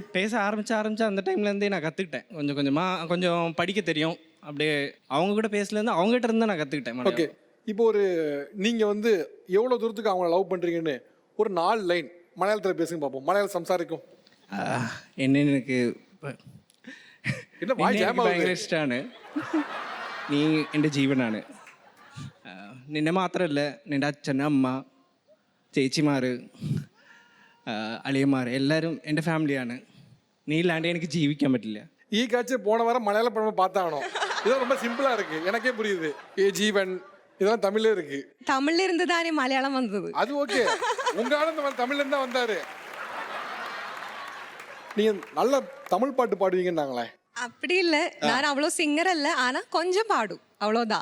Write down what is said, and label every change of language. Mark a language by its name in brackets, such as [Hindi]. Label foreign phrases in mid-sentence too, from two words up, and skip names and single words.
[Tamil] பேச ஆரம்பிச்ச அந்த டைம்லேருந்தே நான் கற்றுக்கிட்டேன். கொஞ்சம் கொஞ்சமாக கொஞ்சம் படிக்க தெரியும். அப்படியே அவங்க கூட பேசலேருந்து அவங்ககிட்ட இருந்து நான் கற்றுக்கிட்டேன். ஓகே, இப்போ ஒரு நீங்க வந்து எவ்வளோ தூரத்துக்கு அவங்கள லவ் பண்றீங்கன்னு ஒரு 4 லைன் மலையாளத்தில் பேசுங்க பார்ப்போம். [Malayalam] മലയാളം സംസാരിക്കും. [Tamil] என்னன்னு எனக்கு என்ன வாய் ஜாம் ஆகுது? [Malayalam] ഭയങ്കര ഇഷ്ടമാണ്. നീ എൻ്റെ ജീവനാണ്. നിന്നെ മാത്രമല്ല, നിൻ്റെ അച്ഛൻ, അമ്മ, ചേച്ചിമാർ, അളിയന്മാർ എല്ലാവരും എൻ്റെ ഫാമിലിയാണ്. നീ ഇല്ലാണ്ട് എനിക്ക് ജീവിക്കാൻ പറ്റില്ല. [Tamil] ഈ കാഴ്ച போன வாரம் மலையாள படம் பார்த்தானோ? இது ரொம்ப சிம்பிளா இருக்கு, எனக்கே புரியுது. ஏ ஜீவன் இதெல்லாம் தமிழ்ல இருக்கு. தமிழ்ல இருந்து தானே மலையாளம் வந்தது. அது ஓகே, உங்க ஆனந்த தமிழ்ல இருந்தா வந்தாரு. நீங்க நல்ல தமிழ் பாட்டு பாடுவீங்கன்னாங்களே. அப்படி இல்ல, நான் அவ்வளோ சிங்கர் அல்ல, ஆனா கொஞ்சம் பாடும், அவ்வளோதான்.